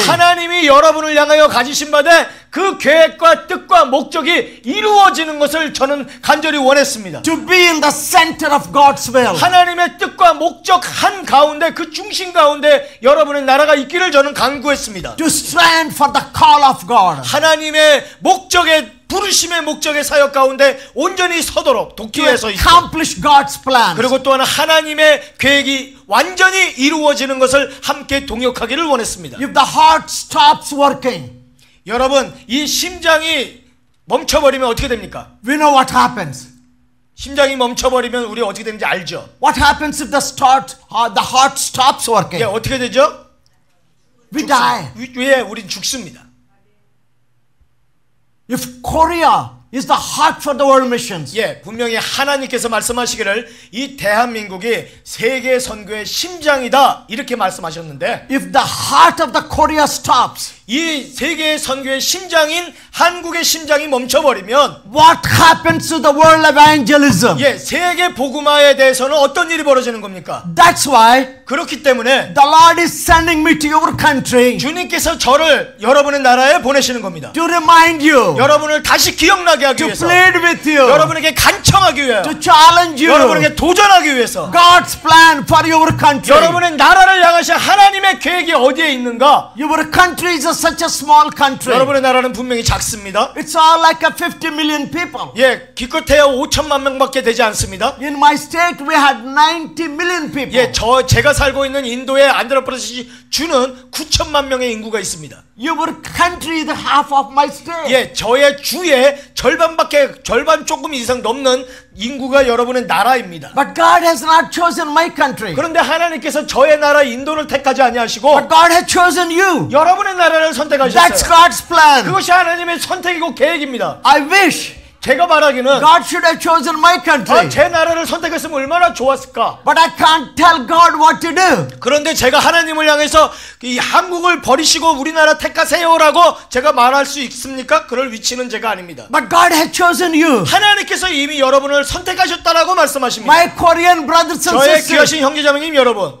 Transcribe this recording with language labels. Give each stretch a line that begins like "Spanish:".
Korean: 하나님이 여러분을 향하여 가지신 바대 그 계획과 뜻과 목적이 이루어지는 것을 저는 간절히 원했습니다.
English: To be in the center of God's will.
Korean: 하나님의 뜻과 목적 한 가운데 그 중심 가운데 여러분의 나라가 있기를 저는 간구했습니다.
English: To stand for the call of God.
Korean: 하나님의 목적의 부르심의 목적의 사역 가운데 온전히 서도록 도끼에 서 있고
English: Accomplish God's plan.
Korean: 그리고 또한 하나님의 계획이 완전히 이루어지는 것을 함께 동역하기를 원했습니다.
English: If the heart stops working,
Korean: 여러분 이 심장이 멈춰버리면 어떻게 됩니까?
English: we know what happens.
Korean: 심장이 멈춰버리면 우리 어떻게 되는지 알죠?
English: What happens if the heart stops working?
Korean: 예, 어떻게 되죠?
English: We die.
Korean: 예, 우린 죽습니다.
English: If Korea is the heart for the world missions.
Korean: 예, 분명히 하나님께서 말씀하시기를 이 대한민국이 세계 선교의 심장이다 이렇게 말씀하셨는데
English: If the heart of the Korea stops,
Korean: 이 세계 선교의 심장인 한국의 심장이 멈춰버리면
English: what happens to the world evangelism?
Korean: 예, 세계 복음화에 대해서는 어떤 일이 벌어지는 겁니까?
English: That's why
Korean: 그렇기 때문에
English: the Lord is sending me to your country
Korean: 주님께서 저를 여러분의 나라에 보내시는 겁니다.
English: to remind you,
Korean: 여러분을 다시 기억나게 하기
English: to
Korean: 위해서,
English: plead with you,
Korean: 여러분에게 간청하기 위해,
English: to challenge you.
Korean: 여러분에게 도전하기 위해서,
English: God's plan for your country.
Korean: 여러분의 나라를 향하신 하나님의 계획이 어디에 있는가?
English: Your country is such a small country.
Korean: 여러분의 나라는 분명히 작습니다.
English: It's all like a 50 million people.
Korean: 예, 기껏해야 5천만 명밖에 되지 않습니다.
English: In my state, we had 90 million people.
Korean: 예, 제가 살고 있는 인도의 안드라프라데시 주는 9천만 명의 인구가 있습니다.
English: Your country is the half of my state.
Korean: 예, 저의 주의 절반 조금 이상 넘는 인구가 여러분의 나라입니다.
English: But God has not chosen my country.
Korean: 그런데 하나님께서 저의 나라 인도를 택하지 아니하시고
English: But God has chosen you.
Korean: 여러분의 나라를
English: That's
Korean: 선택하셨어요.
English: God's plan.
Korean: 그것이 하나님의 선택이고 계획입니다.
English: I wish
Korean: 제가 말하기는
English: God should have chosen my country.
Korean: 제 나라를 선택했으면 얼마나 좋았을까.
English: But I can't tell God what to do.
Korean: 그런데 제가 하나님을 향해서 이 한국을 버리시고 우리나라 택하세요라고 제가 말할 수 있습니까? 그럴 위치는 제가 아닙니다.
English: But God has chosen you.
Korean: 하나님께서 이미 여러분을 선택하셨다라고 말씀하십니다.
English: My Korean brothers and
Korean: 저의
English: sisters,
Korean: 귀하신 형제자매님 여러분,